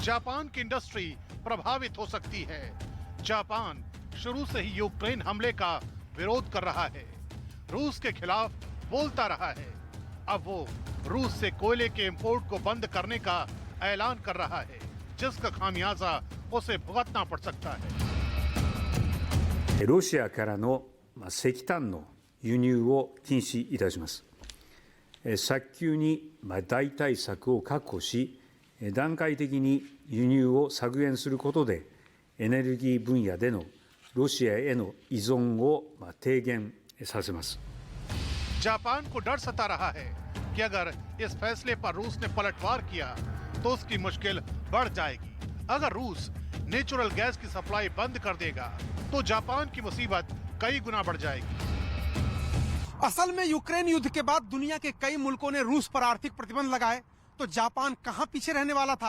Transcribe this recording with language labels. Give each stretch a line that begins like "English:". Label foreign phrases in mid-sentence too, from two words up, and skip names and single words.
Hindi: जापान की इंडस्ट्री प्रभावित हो सकती है। जापान शुरू से ही यूक्रेन हमले का विरोध कर रहा है। रूस के खिलाफ बोलता रहा है। अब वो रूस से कोयले के इंपोर्ट को बंद करने का ऐलान कर रहा है, जिसका खामियाजा उसे भुगतना पड़ सकता है।
Japanese: ロシアからの石炭の輸入を禁止いたします。早急に代替策を確保し、段階的に輸入を削減することで、エネルギー分野でのロシアへの依存を低減させます。
Hindi: जापान को डर सता रहा है कि अगर इस फैसले पर रूस ने पलटवार किया तो उसकी मुश्किल बढ़ जाएगी। अगर रूस
English: natural gas
Hindi: की सप्लाई बंद कर देगा तो जापान की मुसीबत कई गुना बढ़ जाएगी। असल में यूक्रेन युद्ध के बाद दुनिया के कई मुल्कों ने रूस पर आर्थिक प्रतिबंध लगाए तो जापान कहां पीछे रहने वाला था।